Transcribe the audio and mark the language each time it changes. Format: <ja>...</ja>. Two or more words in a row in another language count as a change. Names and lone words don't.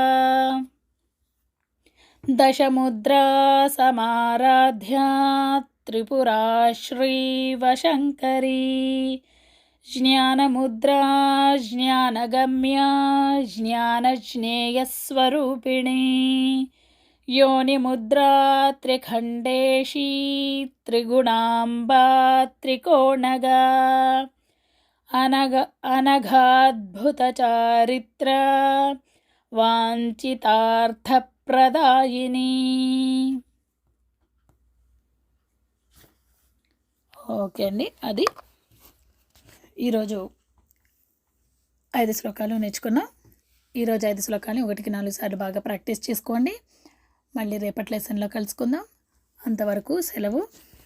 <sa>దశముద్రా సమారాధ్యా త్రిపురా శ్రీవశంకరీ జ్ఞానముద్రా జ్ఞానగమ్యా జ్ఞానజ్ఞేయస్వరూపిణీ योनिमुद्रा त्रिखण्डेशी त्रिगुणाम्बा त्रिकोणगा अनघाद्भुतचारित्रा वाञ्छितार्थप्रदायिनी.</sa> <te>ఓకే అండి, అది ఈరోజు 5 శ్లోకాలు నేర్చుకున్నాం. ఈరోజు 5 శ్లోకాలు 1-4 సార్లు బాగా ప్రాక్టీస్ చేసుకోండి. మళ్ళీ రేపటి లెసన్లో కలుసుకుందాం. అంతవరకు సెలవు.</te>